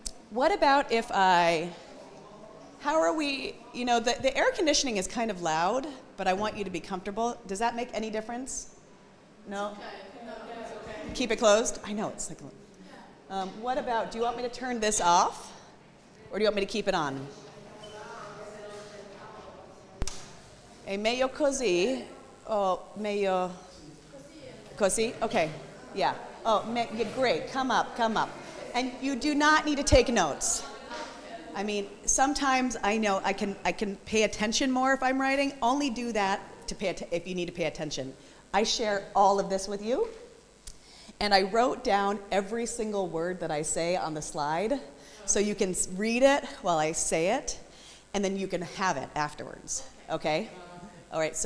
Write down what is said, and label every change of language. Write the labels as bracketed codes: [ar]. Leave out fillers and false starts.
[en] What about if how are we, you know, the air conditioning is kind of loud, but I want you to be comfortable. Does that make any difference? No? Keep it closed? I know, it's like, what about, do you want me to turn this off? Or do you want me to keep it on? [it] È meglio così, o meglio così? [en] Okay, yeah. Oh, great, come up. And you do not need to take notes. I mean, sometimes I know I can pay attention more if I'm writing. Only do that if you need to pay attention. I share all of this with you, and I wrote down every single word that I say on the slide, so you can read it while I say it, and then you can have it afterwards. Okay? All right.